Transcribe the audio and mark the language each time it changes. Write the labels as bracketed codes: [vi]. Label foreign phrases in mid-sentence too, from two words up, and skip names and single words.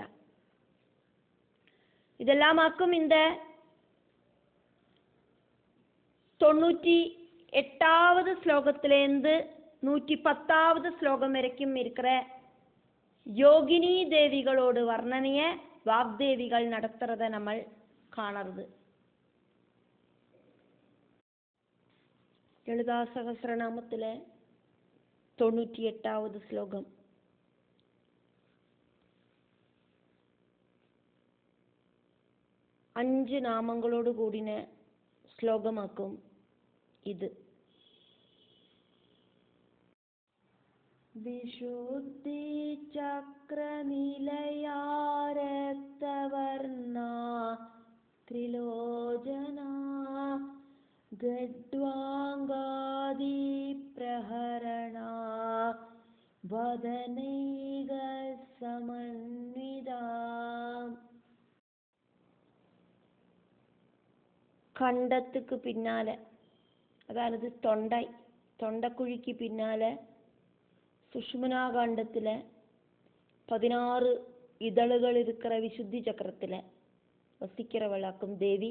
[ta] இதெல்லாமாக்கும் இந்த 98வது ஸ்லோகத்திலேருந்து 110வது ஸ்லோகம் வரைக்கும் இருக்கிற யோகினி தேவிகளோடு வர்ணனைய வாக்தேவிகள் நடத்துறத நம்ம காணறது. லலிதா சகஸ்ரநாமத்துல 98வது ஸ்லோகம். அஞ்சு நாமங்களோடு கூடின ஸ்லோகமாக்கும் இது. [sa] വിശുദ്ധി ചക്രനിലയാരക്തവർണ ത്രിലോചന ഗഡ്വാംഗാദി പ്രഹരണ വദനൈക സമന്വിത. [ta] கண்டத்துக்கு பின்னால அதானது தொண்டை, தொண்டக்குழிக்கு பின்னால சுஷ்மனாகாண்டத்தில் 16 இதழ்கள் இருக்கிற விசுத்தி சக்கரத்தில் வசிக்கிறவளாக்கும் தேவி.